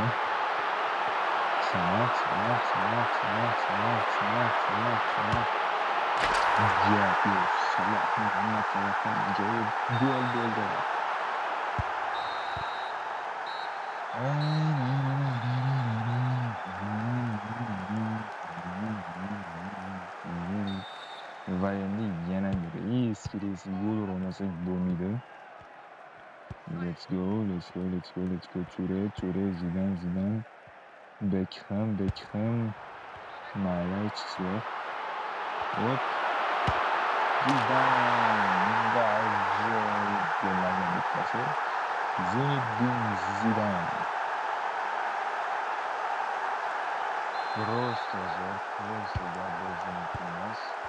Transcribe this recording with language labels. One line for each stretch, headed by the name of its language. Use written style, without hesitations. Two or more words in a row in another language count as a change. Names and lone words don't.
Uzbek: Salah. Gol bo'ldi. Va endi yana risk gol urmasak bo'lmaydi.
English: Let's go. Ture, Zidane. Beckham.
Uzbek: Mayla chiqsa. Hop. Zinedine Zidane. Просто
English: double jump
Uzbek: emas.